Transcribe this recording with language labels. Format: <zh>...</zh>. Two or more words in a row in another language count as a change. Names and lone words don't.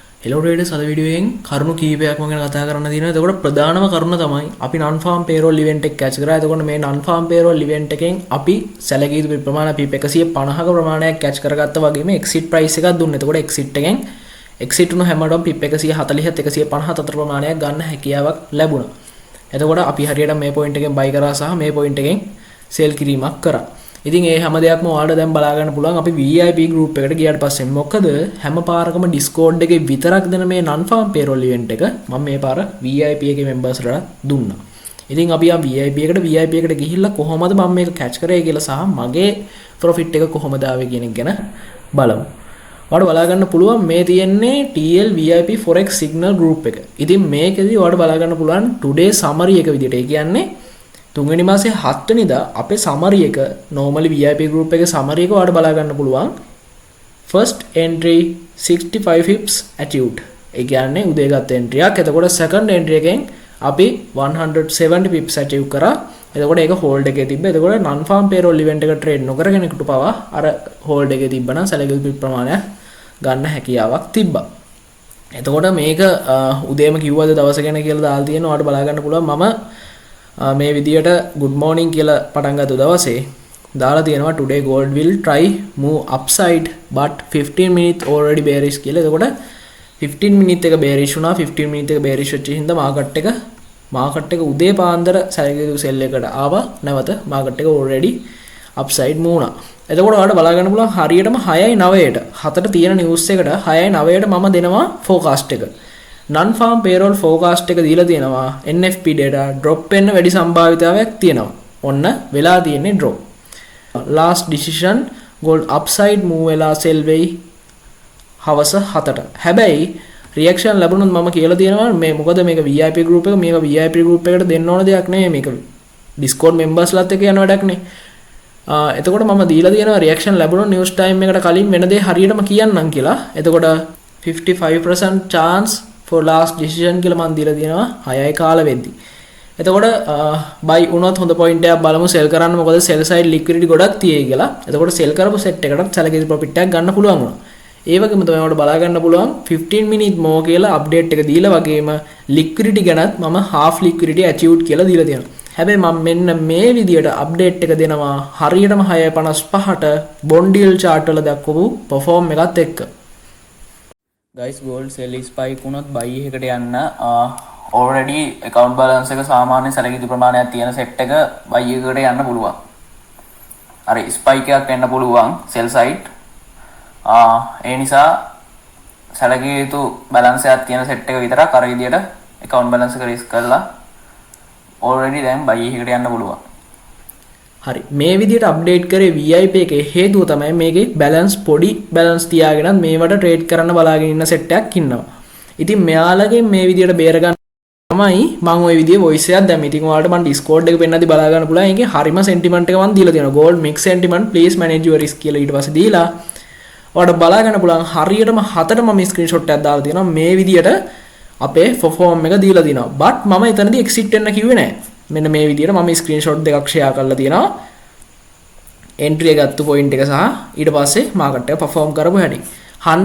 <en>hello traders</en> <si>අද වීඩියෝයෙන් කරුණු කීපයක් මම ගැන කතා කරන්න තියෙනවා. එතකොට ප්‍රධානම කරුණ තමයි අපි</si> <en>non farm payroll event</en> <si>එක catch කරා. එතකොට මේ</si> <en>non farm payroll event</en> <si>එකෙන් අපි සැලකිය යුතු ප්‍රමාණය PIP 150ක ප්‍රමාණයක් catch කරගත්තා වගේම</si> <en>exit price</en> <si>එකක් දුන්නා. එතකොට exit එකෙන් exit වුණ හැමෝටම PIP 140ත් 150ත් අතර ප්‍රමාණයක් ගන්න හැකියාවක් ලැබුණා. එතකොට අපි හරියට මේ point එකෙන් buy කරා සහ මේ point එකෙන් sell කිරීමක් කරා. ඉතින් ඒ හැම දෙයක්ම ඔයාලට දැන් බලා ගන්න පුළුවන් අපි</si> <en>VIP group</en> <si>එකට ගියාට පස්සේ. මොකද හැම පාරකම Discord එකේ විතරක් දෙන මේ</si> <en>non farm payroll event</en> <si>එක මම මේ පාර VIP එකේ members ලට දුන්නා. ඉතින් අපි ආ VIP එකට ගිහිල්ලා කොහොමද මම මේක catch කරේ කියලා සහ මගේ profit එක කොහොමද ආවේ කියන එක ගැන බලමු. ඔයාලට බලා ගන්න පුළුවන් මේ තියෙන්නේ</si> <en>TL VIP Forex Signal group</en> <si>එක. ඉතින් මේකෙදි ඔයාලට බලා ගන්න පුළුවන්</si> <en>today summary</en> <si>එක විදිහට. ඒ කියන්නේ තුන්වෙනි මාසේ 7 වෙනිදා අපේ summary එක</si> <en>normally VIP group</en> <si>එකේ summary එක ඔයාලට බලා ගන්න පුළුවන්.</si> <en>first entry 65 pips achieved.</en> <si>ඒ කියන්නේ උදේ ගත්ත entry එකක්. එතකොට</si> <en>second entry</en> <si>එකෙන් අපි 170</si> <en>pips achieve</en> <si>කරා. එතකොට ඒක hold එකේ තිබ්බා. එතකොට</si> <en>non farm payroll event</en> <si>එක trade නොකර කෙනෙකුට පවා අර hold එකේ තිබ්බනම් සැලකිය යුතු ප්‍රමාණයක් ගන්න හැකියාවක් තිබ්බා. එතකොට මේක උදේම කිව්වද දවස ගැන කියලා දාලා තියෙනවා. ඔයාලට බලා ගන්න පුළුවන් මම මේ විදියට</si> <en>good morning</en> <si>කියලා පටන් ගත්ත දවසේ දාලා තියෙනවා</si> <en>today gold will try move upside but 15 minutes already bearish</en> <si>කියලා. එතකොට 15 minutes එක bearish වුණා. 15 minutes එක bearish වෙච්ච හින්දා market එක උදේ පාන්දර සැලකිය යුතු sell එකට ආවා. නැවත market එක</si> <en>already upside move</en> <si>වුණා. එතකොට ඔයාලට බලා ගන්න පුළුවන් හරියටම 6:09ට 7ට තියෙන news එකට 6:09ට මම දෙනවා forecast එක.</si> <en>non farm payroll forecast</en> <si>එක දීලා තියෙනවා</si> <en>NFP data drop</en> <si>වෙන්න වැඩි සම්භාවිතාවයක් තියෙනවා. ඔන්න වෙලා තියෙන්නේ drop.</si> <en>last decision gold upside move</en> <si>වෙලා sell වෙයි හවස 7ට. හැබැයි reaction ලැබුණොත් මම කියලා තියෙනවා මේ මොකද මේක</si> <en>VIP group</en> <si>එක මේක</si> <en>VIP group</en> <si>එකට දෙන්න ඕන දෙයක් නෙමෙයි මේක</si> <en>Discord members</en> <si>ලත් එක්ක යන වැඩක් නේ. එතකොට මම දීලා තියෙනවා reaction ලැබුණොත්</si> <en>news time</en> <si>එකට කලින් වෙන දේ හරියටම කියන්නම් කියලා. එතකොට 55%</si> <en>chance for last decision</en> <si>කියලා මම දීලා තියෙනවා 6යි කාල වෙද්දි. එතකොට buy වුණොත් හොඳ point එකක් බලමු sell කරන්න මොකද</si> <en>sell side liquidity</en> <si>ගොඩක් තියෙයි කියලා. එතකොට sell කරපු set එකකට සැලකිය යුතු profit එකක් ගන්න පුළුවන් වුණා. ඒ වගේම තමයි ඔයාලට බලා ගන්න පුළුවන් 15</si> <en>minute more</en> <si>කියලා update එක දීලා වගේම liquidity ගැනත් මම</si> <en>half liquidity achieved</en> <si>කියලා දීලා තියෙනවා. හැබැයි මම මෙන්න මේ විදියට update එක දෙනවා හරියටම 6:55ට</si> <en>bond yield chart</en> <si>වල දක්වපු perform එකත් එක්ක.</si> <en>guys gold sell spike</en> <si>වුණොත් buy එකකට යන්න</si> <en>already account balance</en> <si>එක සාමාන්‍ය සැලකිය යුතු ප්‍රමාණයක් තියෙන set එක buy එකකට යන්න පුළුවන්. අර spike එකක් එන්න පුළුවන්</si> <en>sell side.</en> <si>ඒ නිසා සැලකිය යුතු balance එකක් තියෙන set එක විතරක් අර විදියට</si> <en>account balance</en> <si>එක risk කරලා already දැන් buy එකකට යන්න පුළුවන්. හරි මේ විදිහට අප්ඩේට් කරේ VIP එකේ හේතුව තමයි මේකේ බැලන්ස් පොඩි බැලන්ස් තියාගෙනත් මේවට ට්‍රේඩ් කරන්න බලාගෙන ඉන්න සෙට් එකක් ඉන්නවා. ඉතින් මෙයාලගෙන් මේ විදිහට බේර ගන්න තමයි මම ওই විදිහේ වොයිස් එකක් දැම්මේ. ඉතින් ඔයාලට මම Discord එක පෙන්නද්දි බලා ගන්න පුළුවන්. ඒකේ හරිම sentiment එක මම දීලා තියෙනවා.</si> <en>gold mix sentiment please manage your risk</en> <si>කියලා ඊට පස්සේ දීලා ඔයාලට බලා ගන්න පුළුවන් හරියටම 7ට මම screenshot එකක් දාලා තියෙනවා. මේ විදිහට අපේ perform එක දීලා තියෙනවා. but මම එතනදී exit වෙන්න කිව්වේ නැහැ. මෙන්න මේ විදිහට මම ස්ක්‍රීන්ෂොට් දෙකක් ෂෙයා කරලා තියෙනවා එන්ට්‍රි එක ගත්ත පොයින්ට් එක සහ ඊට පස්සේ මාකට් එක perform කරපු හැටි 100</si>